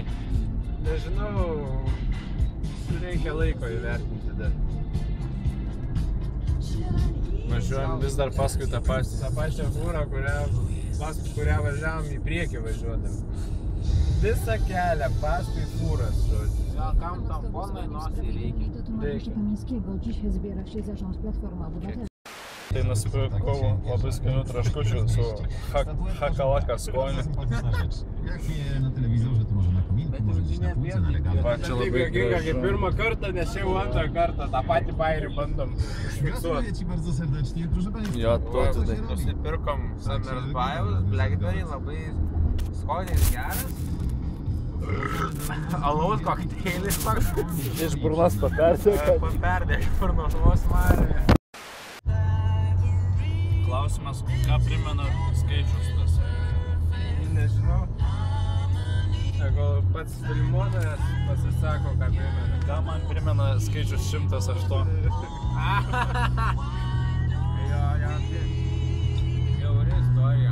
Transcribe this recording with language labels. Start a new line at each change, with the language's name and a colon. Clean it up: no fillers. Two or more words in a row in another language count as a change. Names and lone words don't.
Lithuanian: Nežinau, reikia laiko įvertinti dar. Važiuojam vis dar paskui tą pačią fūrą, kurią važiavom į priekį važiuodami. Visą kelią paskui fūras, žodžiu. Ja, kam tam ponai nosį reikia?
Polish: Tomasza Kamińskiego dziś zbiera się zarząd Platformy Obywatelskiej.
Lithuanian: Tai nusipirkau labai skanių traškučių su hakalaka skoniu.
Polish: Jak nie na telewizorze, to może na kominku, może gdzieś na półce, na regale.
Lithuanian: Va, čia labai gražu. Pirmą kartą, nes jau antrą kartą tą patį bairį bandom užfiksuoti.
Polish: Gratuluję Ci bardzo serdecznie, proszę Państwa.
Lithuanian: Jo, to tada. Nusipirkom Summersbiles, Blackberry, labai skonis geras. Alaus kokteilis toks. Iš burnos paperdė. Paperdė iš burnos vos marė. Klausimas, ką primena skaičius tas? Nežinau. Gal pats filmuotojas pasisako, ką primena. Ką man primena skaičius 108? Jo, tai jauri istorija.